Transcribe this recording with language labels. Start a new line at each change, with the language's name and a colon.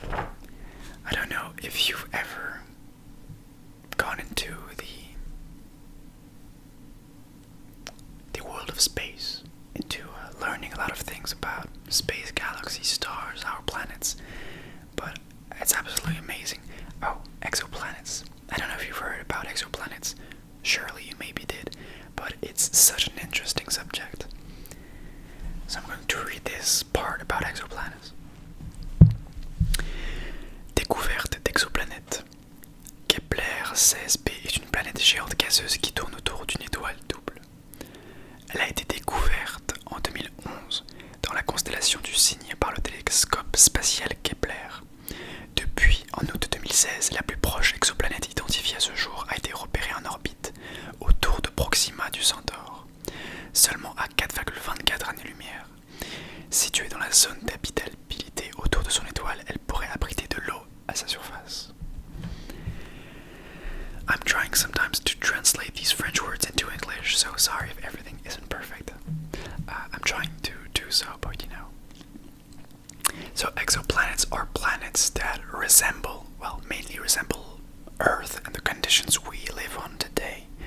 English: I don't know if you've ever gone into the world of space, into learning a lot of things about space, galaxies, stars, our planets, but it's absolutely amazing. Oh, exoplanets. I don't know if you've heard about exoplanets. Surely you maybe did, but it's such an interesting subject. So I'm going to read this part about exoplanets.
French: Découverte d'exoplanètes. Kepler 16b est une planète géante gazeuse qui tourne autour d'une étoile double. Elle a été découverte en 2011 dans la constellation du Cygne par le télescope spatial Kepler. Depuis, en août 2016, la plus proche exoplanète identifiée à ce jour a été repérée en orbite autour de Proxima du Centaure, seulement à 4,24 années-lumière. Située dans la zone d'habitabilité autour de son étoile, elle pourrait abriter de l'eau à sa surface.
English: I'm trying sometimes to translate these French words into English, so sorry if everything isn't perfect. I'm trying to do so, but you know. So exoplanets are planets that mainly resemble Earth and the conditions we live on today.